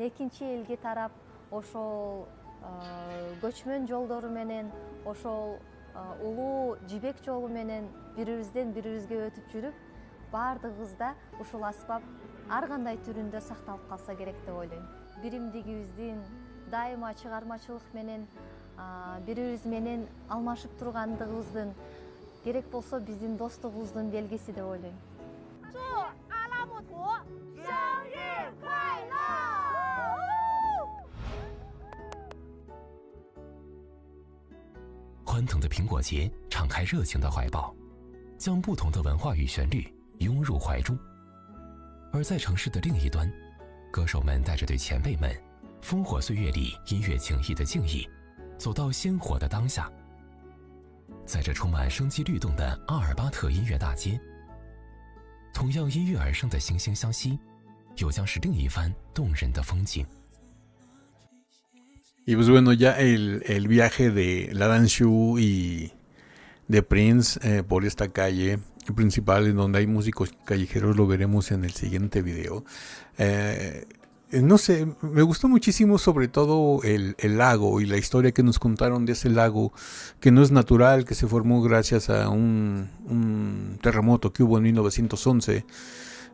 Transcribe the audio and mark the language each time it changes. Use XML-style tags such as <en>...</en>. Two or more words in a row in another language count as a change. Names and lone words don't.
<ky>экинчи элге тарап, ошол көчмөн жолдору менен, ошол улуу жибек жолу менен бирибизден бирибизге өтүп жүрүп, бардыгыбыз да ушул аспап ар кандай түрүндө сакталып калса керек деп ойлойм. Биримдигибиздин дайыма чыгармачылык менен бирибиз менен алмашып тургандыгыбыздын, керек болсо биздин достугубуздун белгиси деп ойлойм.</ky> <zh>祝阿拉木图生日快乐！欢腾的苹果节敞开热情的怀抱，将不同的文化与旋律拥入怀中。而在城市的另一端，歌手们带着对前辈们烽火岁月里音乐情谊的敬意，走到鲜活的当下。在这充满生机律动的阿尔巴特音乐大街，同样因乐而生的惺惺相惜，又将是另一番动人的风景。</zh> <es>Y pues bueno, ya el viaje de La Danshu y de Prince por esta calle principal en donde hay músicos callejeros lo veremos en el siguiente video. No sé, me gustó muchísimo sobre todo el lago y la historia que nos contaron de ese lago que no es natural, que se formó gracias a un terremoto que hubo en 1911.</es>